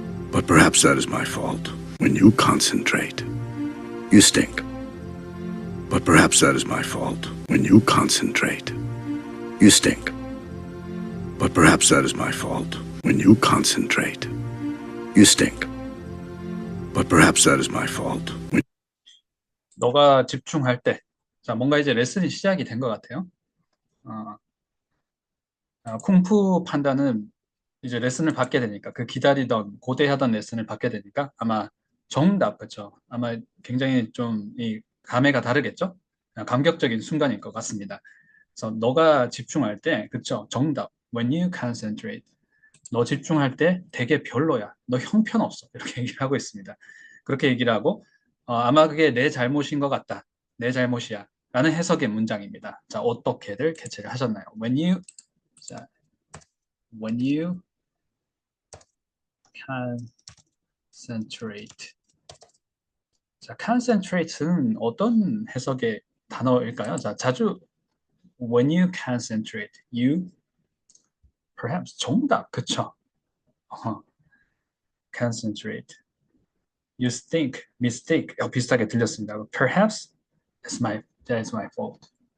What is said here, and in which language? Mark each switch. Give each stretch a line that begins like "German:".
English: But perhaps that is my fault. When you concentrate, you stink. But perhaps that is my fault. When you concentrate, you stink. But perhaps that is my fault. When you concentrate, you stink. But perhaps that is my fault.
Korean: 너가 집중할 때, 자, 뭔가 이제 레슨이 시작이 된 것 같아요. 쿵푸 판다는 이제 레슨을 받게 되니까, 그 기다리던, 고대하던 레슨을 받게 되니까 아마 정답, 그쵸? 아마 굉장히 좀 이 감회가 다르겠죠? 감격적인 순간일 것 같습니다. 그래서 너가 집중할 때, 그쵸? 정답.
English: When you concentrate.
Korean: 너 집중할 때 되게 별로야. 너 형편없어. 이렇게 얘기를 하고 있습니다. 그렇게 얘기를 하고, 아마 그게 내 잘못인 것 같다. 내 잘못이야. 라는 해석의 문장입니다. 자, 어떻게들 캐치를 하셨나요?
English: When you concentrate.
Korean: 자, concentrate는 어떤 해석의 단어일까요? 자, 자주
English: when you concentrate, you perhaps
Korean: 정답, 그쵸?
English: concentrate. You think, mistake
Korean: 비슷하게 들렸습니다.
English: Perhaps that is my fault.